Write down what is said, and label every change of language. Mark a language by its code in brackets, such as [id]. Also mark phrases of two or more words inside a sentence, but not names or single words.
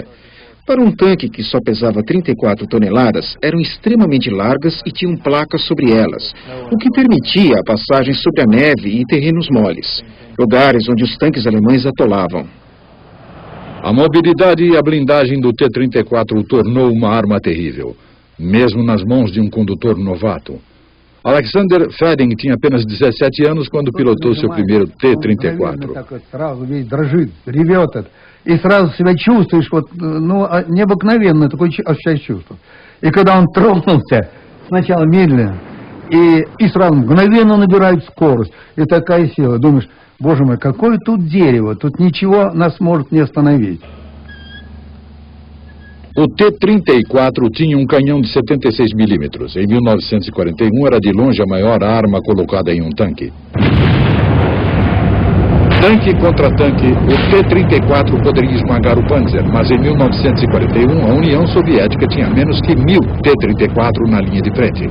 [pt] Para um tanque que só pesava 34 toneladas, eram extremamente largas e tinham placas sobre elas, o que permitia a passagem sobre a neve e terrenos moles, lugares onde os tanques alemães atolavam. A mobilidade e a blindagem do T-34 o tornou uma arma terrível, mesmo nas mãos de um condutor novato. Alexander Feding tinha apenas 17 anos quando pilotou seu primeiro T-34. [ru] И сразу себя чувствуешь, вот, ну, необыкновенное такое ощущаешь чувство. И когда он тронулся, сначала медленно, и сразу мгновенно набирает скорость. И такая сила. Думаешь, боже мой, какое тут дерево, тут ничего нас может не остановить. [pt] O T-34 tinha um canhão de 76 milímetros. Em 1941 era de longe a maior arma colocada em um tanque. Tanque contra tanque, o T-34 poderia esmagar o Panzer, mas em 1941 a União Soviética tinha menos que 1000 T-34 na linha de frente.